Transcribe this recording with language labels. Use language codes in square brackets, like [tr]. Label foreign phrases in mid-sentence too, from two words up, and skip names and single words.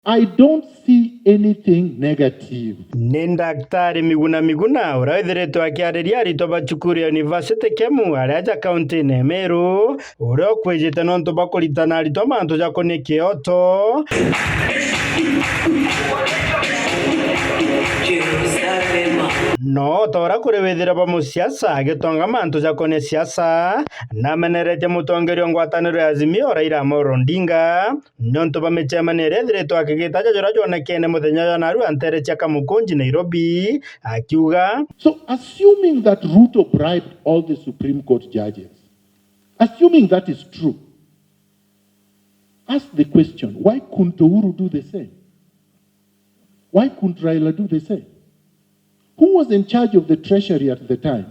[en] I don't see anything negative. [mer] Ni Daktari Miguna Miguna uraithiritwo akiariria arito ba cukuru ya University KEMU aria kaunti ne Meru uria ukwijite nontu bakuritana arito mantu jakoni kioto no tora kuri withira ba musiasa agitonga mantu jakoni siasa na menerete mutongerio ngwataniro ya Azimio Raila Odinga nontu ba michemani irethiritwo akigitaja jora jonekene muthenya ya naru antere chaka mukunji Nairobi akiuga. [en] So assuming that Ruto bribed all the Supreme Court judges, assuming that is true, ask the question, why couldn't Uhuru do the same? Why couldn't Raila do the same? Who was in charge of the treasury at the time?